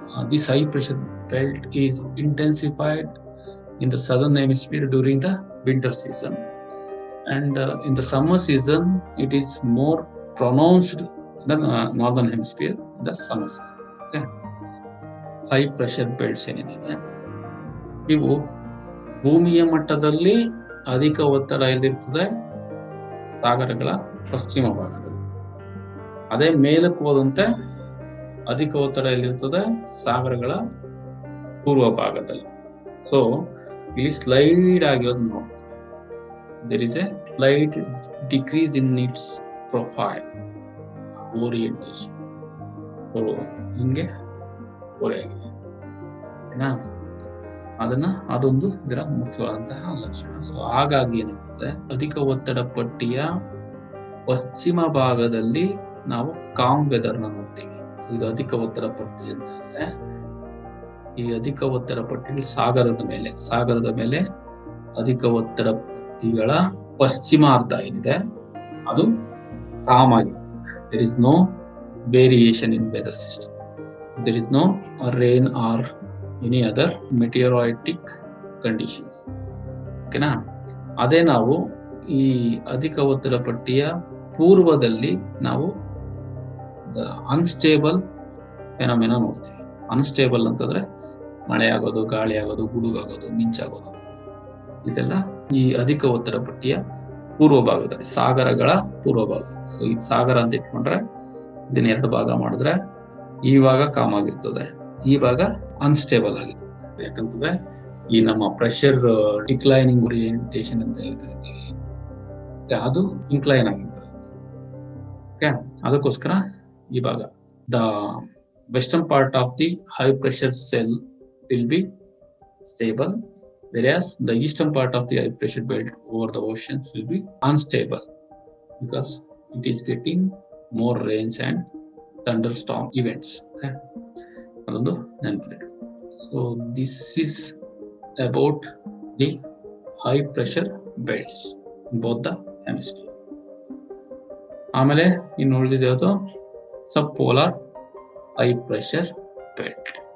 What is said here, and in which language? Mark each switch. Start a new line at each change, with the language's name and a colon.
English: This high pressure belt is intensified in the southern hemisphere during the winter season, and in the summer season it is more pronounced than northern hemisphere in the summer season. Okay.
Kannada: High pressure belts ಏನಿದೆ ಇವು ಭೂಮಿಯ ಮಟ್ಟದಲ್ಲಿ ಅಧಿಕ ಒತ್ತಡ ಎಲ್ಲಿರ್ತದೆ? ಸಾಗರಗಳ ಪಶ್ಚಿಮ ಭಾಗದಲ್ಲಿ. ಅದೇ ಮೇಲಕ್ಕೆ ಹೋದಂತೆ ಅಧಿಕ ಒತ್ತಡ ಎಲ್ಲಿರ್ತದೆ? ಸಾಗರಗಳ ಪೂರ್ವ ಭಾಗದಲ್ಲಿ. ಸೊ ಇಲ್ಲಿ ಸ್ಲೈಡ್ ಆಗಿರೋದು ನೋಡ್ತೀವಿ.
English: There is a slight decrease in its profile orientation.
Kannada: ಹಿಂಗೆ ಓರೆಯಾಗಿದೆ. ಅದೊಂದು ಇದರ ಮುಖ್ಯವಾದಂತಹ ಲಕ್ಷಣ. ಸೊ ಹಾಗಾಗಿ ಏನಾಗ್ತದೆ, ಅಧಿಕ ಒತ್ತಡ ಪಟ್ಟಿಯ ಪಶ್ಚಿಮ ಭಾಗದಲ್ಲಿ ನಾವು ಕಾಮ್ ವೆದರ್ ನ ನೋಡ್ತೀವಿ. ಇದು ಅಧಿಕ ಒತ್ತಡ ಪಟ್ಟಿ ಅಂತಂದ್ರೆ ಈ ಅಧಿಕ ಒತ್ತಡ ಪಟ್ಟಿಗಳು ಸಾಗರದ ಮೇಲೆ ಅಧಿಕ ಒತ್ತಡ ಪಟ್ಟಿಗಳ ಪಶ್ಚಿಮಾರ್ಧ ಏನಿದೆ ಅದು ಕಾಮ್ ಆಗಿರ್ತದೆ.
English: There is no variation in weather system. There is no rain or any other meteoritic conditions.
Kannada: ಓಕೆನಾ? ಅದೇ ನಾವು ಈ ಅಧಿಕ ಒತ್ತಡ ಪಟ್ಟಿಯ ಪೂರ್ವದಲ್ಲಿ ನಾವು ಅನ್ಸ್ಟೇಬಲ್ ಫೆನೋಮೆನಾ ನೋಡ್ತೀವಿ. ಅನ್ಸ್ಟೇಬಲ್ ಅಂತಂದ್ರೆ ಮಳೆ ಆಗೋದು, ಗಾಳಿ ಆಗೋದು, ಗುಡುಗಾಗೋದು, ಮಿಂಚಾಗೋದು, ಇದೆಲ್ಲ ಈ ಅಧಿಕ ಒತ್ತಡ ಪಟ್ಟಿಯ ಪೂರ್ವ ಭಾಗದಲ್ಲಿ, ಸಾಗರಗಳ ಪೂರ್ವ ಭಾಗ. ಸೊ ಈ ಸಾಗರ ಅಂತ ಇಟ್ಕೊಂಡ್ರೆ ಇದನ್ನ 2 ಭಾಗ ಮಾಡಿದ್ರೆ ಈ ಭಾಗ ಕಾಮ್ ಆಗಿರ್ತದೆ, ಈ ಭಾಗ ಅನ್ಸ್ಟೇಬಲ್ ಆಗಿರ್ತದೆ. ಯಾಕಂತಂದ್ರೆ ಈ ನಮ್ಮ ಪ್ರೆಷರ್ ಡಿಕ್ಲೈನಿಂಗ್ ಓರಿಯಂಟೇಶನ್ ಅಂತ ಹೇಳ್ತೀವಿ, ಅದು ಇನ್ಕ್ಲೈನ್ ಆಗಿರ್ತದೆ.
English: okay,
Kannada: ಅದಕ್ಕೋಸ್ಕರ ಈ ಭಾಗ
English: The western part of the high pressure cell will be stable, whereas the eastern part of the high pressure belt over the oceans will be unstable because it is getting more rains and thunderstorm events.
Kannada: ಅದೊಂದು ನೆನಪಿಡಿ.
English: So this is about the high pressure belts in both the hemisphere.
Kannada: ಆಮೇಲೆ ಇನ್ನು ಉಳಿದಿದೆ ಅದು ಸಬ್ polar high pressure belt.